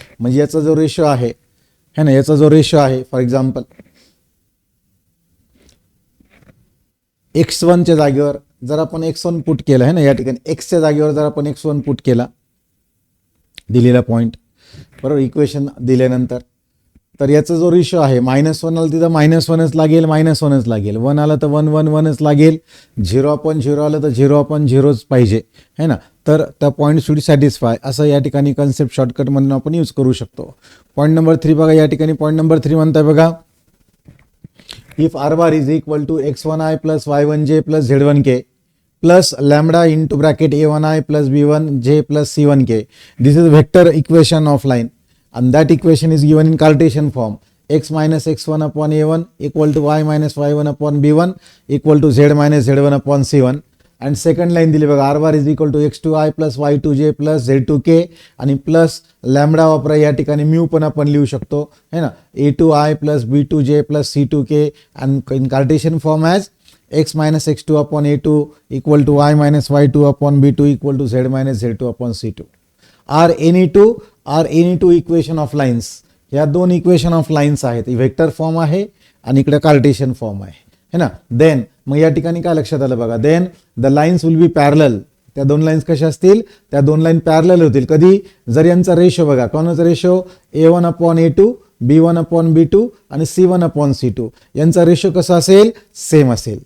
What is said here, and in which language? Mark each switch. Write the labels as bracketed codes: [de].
[mr] म्हणजे याचा जो रेशो आहे है ना, याचा जो रेशो आहे फॉर एक्झाम्पल x1च्या जागेवर जर आपण x1 पुट केलं आहे ना, या ठिकाणी xच्या जागेवर जर आपण x1 पुट केला दिलेला पॉईंट बरोबर, इक्वेशन दिल्यानंतर, तर याचा जो रेशो आहे -1 आला तिथं -1च लागेल, -1च लागेल. 1 आलं तर 1 1 1च लागेल. 0/0 आलं तर 0/0च पाहिजे है ना. तर त्या पॉईंट शुड सॅटिस्फाय असं या ठिकाणी कन्सेप्ट शॉर्टकट म्हणून आपण यूज करू शकतो. पॉईंट नंबर 3 बघा, या ठिकाणी पॉईंट नंबर 3 म्हणताय बघा, [en] if r bar is equal to x1i plus y1j plus z1k plus lambda into bracket a1i plus b1j plus c1k, this is vector equation of line and that equation is given in Cartesian form. X minus x1 upon a1 equal to y minus y1 upon b1 equal to z minus z1 upon c1. and second line [mr] दिली बघा, [en] r bar is equal to x2i plus y2j plus z2k [mr] आणि plus lambda वापरा. या ठिकाणी mu पण आपण लिहू शकतो है ना, [en] a2i plus b2j plus c2k and in Cartesian form as x minus x2 upon a2 equal to y minus y2 upon b2 equal to z minus z2 upon c2 are any two equation of lines. [mr] या दोन equation of lines आहेत. Vector form आहे आणि इकडे Cartesian form आहे है ना. Then मग या ठिकाणी काय लक्षात आलं बघा, [en] Then the lines will be parallel. [mr] त्या दोन लाईन्स कशा असतील, त्या दोन लाईन पॅरलल होतील कधी, जर यांचा रेशो बघा, कोणाचा ratio a1 upon a2 b1 upon b2 आणि c1 अपॉन c2, यांचा रेशो कसा असेल, सेम असेल.